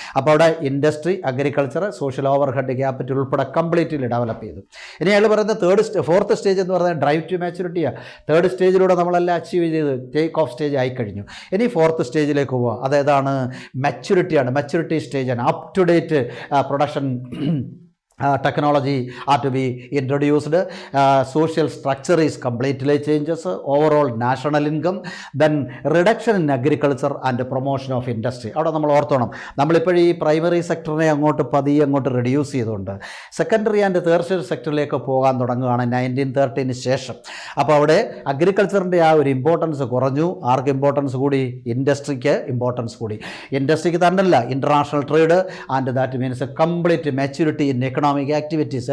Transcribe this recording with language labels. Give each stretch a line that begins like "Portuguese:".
Malayalam: അപ്പോൾ അവിടെ industry, agriculture, social over head capital ഉൾപ്പെടെ കംപ്ലീറ്റ്ലി ഡെവലപ്പ് ചെയ്തു. ഇനി അയാൾ പറയുന്നത് ഫോർത്ത് സ്റ്റേജ് എന്ന് പറയുന്നത് ഡ്രൈവ് ടു മാച്യൂരിറ്റിയാണ്. തേർഡ് സ്റ്റേജിലൂടെ നമ്മളെല്ലാം അച്ചീവ് ചെയ്ത് ടേക്ക് ഓഫ് സ്റ്റേജ് ആയിക്കഴിഞ്ഞു. ഇനി ഫോർത്ത് സ്റ്റേജിലേക്ക് പോവുക. അതേതാണ്? മെച്യൂരിറ്റിയാണ്. മെച്യൂരിറ്റി സ്റ്റേജാണ്.
English: Up to date production technology are to be introduced, social structure is completely changes, overall national income, then reduction in agriculture and promotion of industry.
Malayalam: അവിടെ നമ്മൾ ഓർത്തോണം, നമ്മളിപ്പോഴും ഈ പ്രൈമറി സെക്ടറിനെ അങ്ങോട്ട് റിഡ്യൂസ് ചെയ്തുകൊണ്ട് സെക്കൻഡറി ആൻഡ് ടേർഷ്യറി സെക്ടറിലേക്ക് പോകാൻ തുടങ്ങുകയാണ് 1930 ശേഷം. അപ്പോൾ അവിടെ അഗ്രികൾച്ചറിൻ്റെ ആ ഒരു ഇമ്പോർട്ടൻസ് കുറഞ്ഞു. ആർക്ക് ഇമ്പോർട്ടൻസ് കൂടി? ഇൻഡസ്ട്രിക്ക് ഇമ്പോർട്ടൻസ് കൂടി. ഇൻഡസ്ട്രിക്ക് തന്നെയല്ല,
English: International trade and that means complete maturity in economic activities.